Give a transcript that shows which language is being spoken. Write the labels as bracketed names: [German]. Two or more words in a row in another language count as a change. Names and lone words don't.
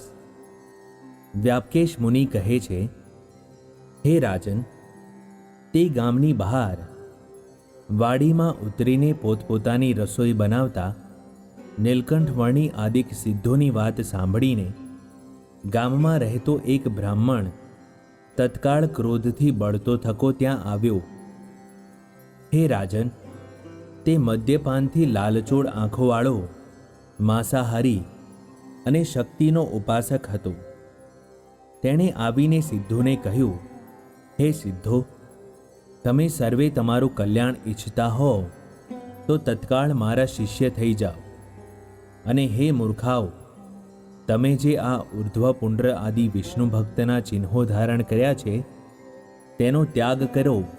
[Gujarati] વ્યાપકેશ મુનિ કહે છે, હે રાજન, તે ગામની બહાર વાડીમાં ઉતરીને પોતપોતાની રસોઈ બનાવતા નીલકંઠ વર્ણી આદિક સિદ્ધોની વાત સાંભળીને ગામમાં રહેતો એક બ્રાહ્મણ તત્કાળ ક્રોધથી બળતો થકો ત્યાં આવ્યો। હે રાજન, તે મદ્યપાનથી લાલચોળ આંખોવાળો માંસાહારી અને શક્તિનો ઉપાસક હતો। તેણે આવીને સિદ્ધોને કહ્યું, હે સિદ્ધો, તમે સર્વે તમારું કલ્યાણ ઈચ્છતા હો તો તત્કાળ મારા શિષ્ય થઈ જાઓ, અને હે મૂર્ખાઓ, તમે જે આ ઉર્ધ્વપુંડ્ર આદિ વિષ્ણુ ભક્તના ચિહ્નો ધારણ કર્યા છે તેનો ત્યાગ કરો।